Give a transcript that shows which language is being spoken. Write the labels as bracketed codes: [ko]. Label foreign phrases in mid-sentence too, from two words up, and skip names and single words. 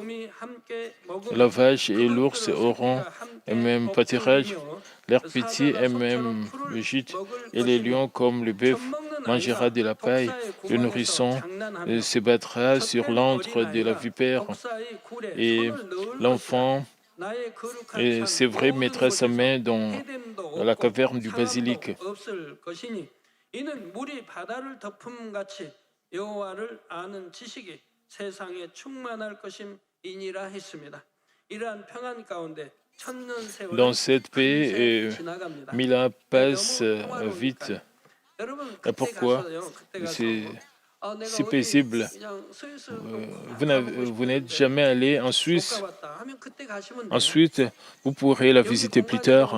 [fr] La vache et l'ours auront un même pâturage, leur petit un même gîte, et les lions comme le bœuf mangera de la paille. Le nourrisson se battra sur l'antre de la vipère, et l'enfant, c'est vrai, mettra sa main dans la caverne du basilic. [ko] 이는 물이 바다를 덮음같이 여호와를 아는 지식이 세상에 충만할 것임이니라 했습니다. 이러한 평안 가운데 [fr] Dans cette paix, 1000 ans passent vite. Pourquoi? si paisible. Vous n'êtes jamais allé en Suisse. Ensuite, vous pourrez la visiter plus tard.